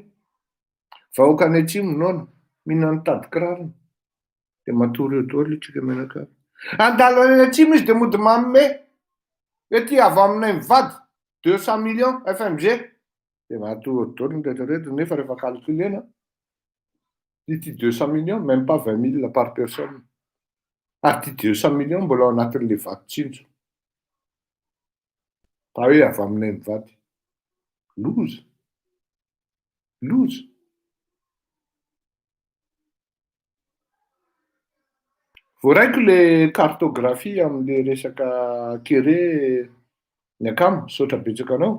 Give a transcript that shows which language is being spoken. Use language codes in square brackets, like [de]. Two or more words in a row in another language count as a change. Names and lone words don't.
[mg] Vahoaka any atsimo noana mihinana tady kirarony dia matory eo daholo itsika menakavy. Andalo any atsimo izy dia mody manome hoe ty avy aminay mivady 200 millions FMG dia matory eo daholo ny rehetrarehetra nefa rehefa calculena ity 200 millions [fr] même pas 20 000 par personne. [mg] Ary ty 200 millions mbola ao anatin'le vatotsinjo. Fa hoe avy aminay mivady. Loza. Voaraiko le cartographie amin'le resaka kere ny akamo, saotra betsaka anao.